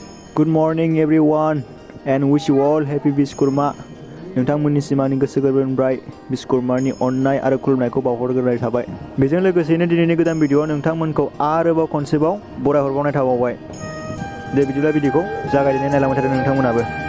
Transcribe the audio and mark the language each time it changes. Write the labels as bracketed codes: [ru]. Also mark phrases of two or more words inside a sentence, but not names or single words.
[en] Good morning everyone and wish you all happy Biskurma. [brx] नोंथांमोननिसिम आंनि गोसो गोरबोनिफ्राय बिश्वकर्मानि अननाय आरो खुलुमनायखौ बावहरग्रोनाय थाबाय। बेजों लोगोसेनो दिनैनि गोदान भिडिअ'आव नोंथांमोनखौ आरोबाव खनसेबाव बरायहरबावनाय थाबावबाय। दे बिदिब्ला भिडिअ'खौ जागायनानै नायलांबाय थादो नोंथांमोनाबो।